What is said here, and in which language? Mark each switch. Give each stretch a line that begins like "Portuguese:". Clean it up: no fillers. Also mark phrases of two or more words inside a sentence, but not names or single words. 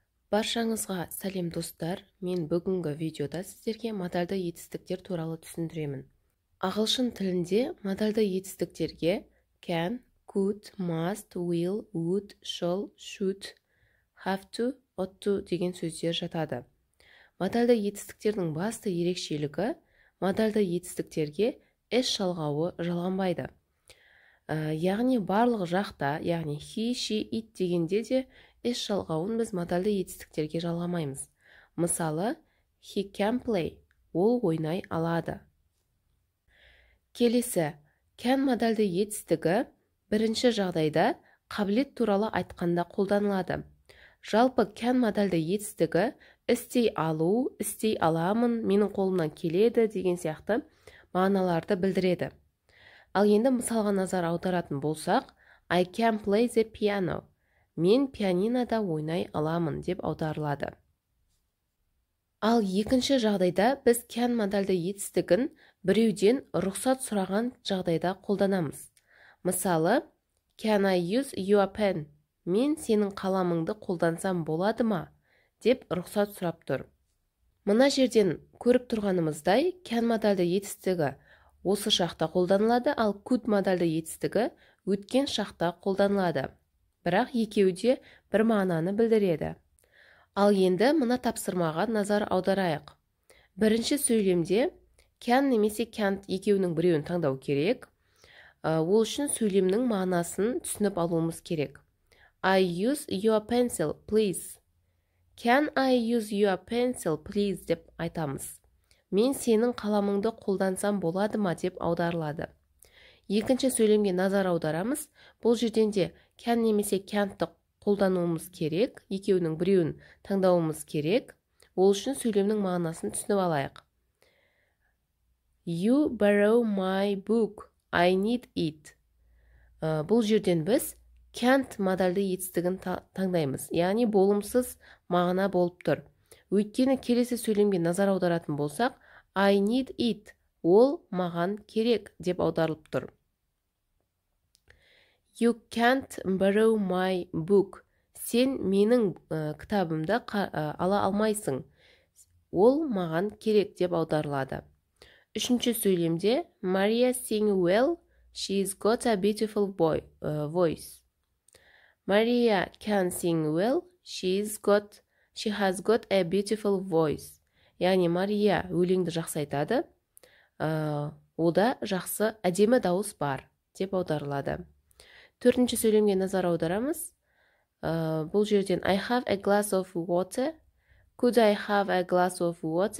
Kazakh: Баршаңызға сәлем достар, мен бүгінгі видеода сіздерге модальды етістіктер туралы түсіндіремін. Ағылшын тілінде модальды етістіктерге
English: can, could, must, will, would, shall, should, have to, ought to
Kazakh: деген сөздер жатады. Модальды етістіктердің басты ерекшелігі модальды етістіктерге s жалғауы жалғанбайды. Яғни барлық жақта, яғни
English: he, she, it
Kazakh: дегенде де s жалғауын біз модальды етістіктерге жалғамаймыз. Мысалы,
English: he can play,
Kazakh: ол ойнай алады. Келесі, can модальды етістігі бірінші жағдайда қабілет туралы айтқанда қолданылады. Жалпы can модальды етістігі істей алу, істей аламын, менің қолымнан келеді деген сияқты мағыналарды білдіреді. Ал енді мысалға назар аударатын болсақ,
English: I can play the piano.
Kazakh: Мен пианинода ойнай аламын деп аударылады. Ал екінші жағдайда біз can модальды етістігін біреуден рұқсат сұраған жағдайда қолданамыз. Мысалы,
English: can I use your pen?
Kazakh: Мен сенің қаламыңды қолдансам болады ма? Деп рұқсат сұрап тұр. Мына жерден көріп тұрғанымыздай, can модальды етістігі осы шақта қолданылады, ал could модальды етістігі өткен шақта қолданылады. Бірақ екеуі де бір мағынаны білдіреді. Ал енді мына тапсырмаға назар аударайық. Бірінші сөйлемде can немесе can't екеуінің біреуін таңдау керек. Ол үшін сөйлемнің мағынасын түсініп алуымыз керек.
English: I use your pencil, please. Can I use your pencil, please
Kazakh: деп айтамыз. Мен сенің қаламыңды қолдансам болады ма деп аударылады. Екінші сөйлемге назар аударамыз. Бұл жерден де can немесе can'тты қолдануымыз керек. Екеуінің біреуін таңдауымыз керек. Ол үшін сөйлемнің мағынасын түсініп алайық.
English: You borrow my book. I need it.
Kazakh: Бұл жерден біз can't модальды етістігін таңдаймыз. Яғни болымсыз мағына болып тұр. Өйткені келесі сөйлемге назар аударатын болсақ,
English: I need it.
Kazakh: Ол маған керек деп аударылып тұр.
English: You can't borrow my book.
Kazakh: Сен менің кітабымды ала алмайсың. Ол маған керек деп аударылады. Үшінші сөйлемде
English: Maria sings well. She's got a beautiful voice. Maria can sing well. She has got a beautiful voice.
Kazakh: Яғни Мария өлеңді жақсы айтады. Ода жақсы әдемі дауыс бар деп аударылады. Төртінші сөйлемге назар аударамыз. Бұл жерден
English: I have a glass of water. Could I have a glass of water?